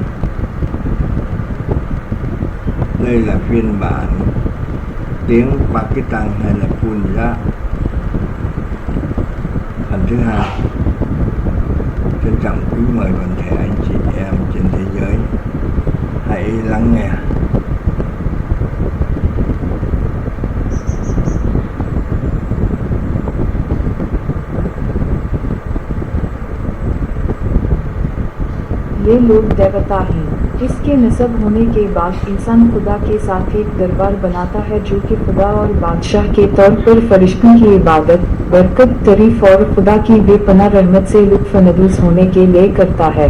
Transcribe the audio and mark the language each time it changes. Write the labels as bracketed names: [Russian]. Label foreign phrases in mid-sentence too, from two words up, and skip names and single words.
[Vietnamese] Đây là phiên bản tiếng Pakistan hay là Punjab phần thứ 2. Trân trọng kính mời toàn thể anh chị em trên thế giới hãy lắng nghe. [Hindi] ये लोग देवता हैं। इसके नस्ब होने के बाद इंसान खुदा के साथ एक दरबार बनाता है जो कि खुदा और बादशाह के तौर पर फरिश्तों की इबादत, बरकत, तारीफ और खुदा की बेपनाह रहमत से लुत्फ़-ए-नदूस होने के लिए करता है।